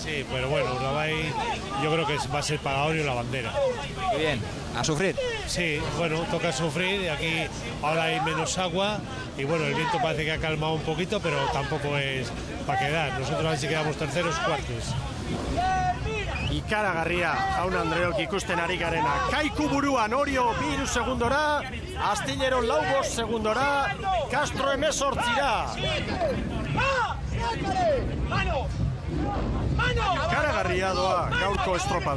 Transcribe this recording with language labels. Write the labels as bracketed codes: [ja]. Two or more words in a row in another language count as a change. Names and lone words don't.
[es] Sí, pero bueno, Urdaibai yo creo que va a ser para Orio la bandera. Muy bien, a sufrir. Sí, bueno, toca sufrir, y aquí ahora hay menos agua, y bueno, el viento parece que ha calmado un poquito, pero tampoco es para quedar. Nosotros a ver si quedamos terceros, cuartos. [eu] Ikaragarria, jaun Andreok ikusten ari garena. Kaiku buruan, Orio 2 segundora, Astillero 5 segundora, Castro 18ra. Ikaragarria doa gaurko estropada.